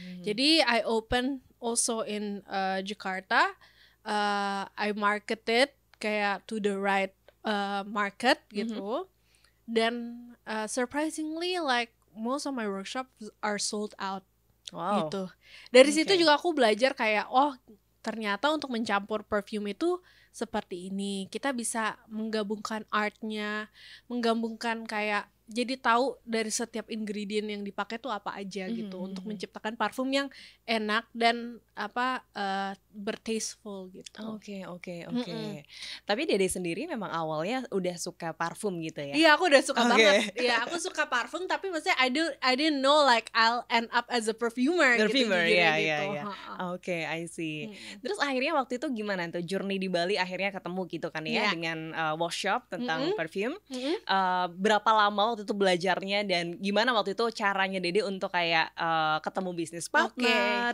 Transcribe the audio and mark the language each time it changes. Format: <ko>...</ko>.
<id>Jadi</id> <en>I open also in Jakarta. I market it</en> <id>kayak</id> <en>to the right market</en> <id>gitu.</id> <en>Dan surprisingly like most of my workshops are sold out.</en> <id>Gitu. Dari situ juga aku belajar kayak ternyata untuk mencampur perfume itu seperti ini. Kita bisa menggabungkan artnya, menggabungkan kayak jadi tahu dari setiap ingredient yang dipakai tuh apa aja gitu untuk menciptakan parfum yang enak dan bertasteful gitu. Oke. Tapi Dede sendiri memang awalnya udah suka parfum gitu ya? Iya, aku udah suka banget. Iya, aku suka parfum tapi maksudnya</id> <en>I didn't know like I'll end up as a perfumer</en> <id>gitu. Iya. Oke, I see. Terus akhirnya waktu itu gimana tuh journey di Bali akhirnya ketemu gitu kan ya dengan workshop tentang perfume. Berapa lama waktu itu belajarnya dan gimana waktu itu caranya Dede untuk kayak ketemu bisnis partner?</id>